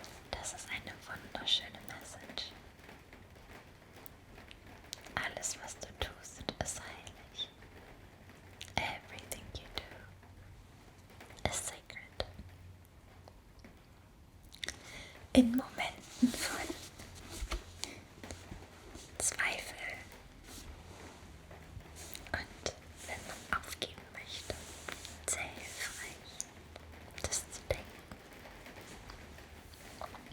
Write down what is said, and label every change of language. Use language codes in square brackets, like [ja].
[de] Das ist eine wunderschöne Message. Alles, was du tust, ist heilig. [en] Everything you do is sacred. [de] In Momenten von Zweifel und wenn man aufgeben möchte, sehr hilfreich, das zu denken.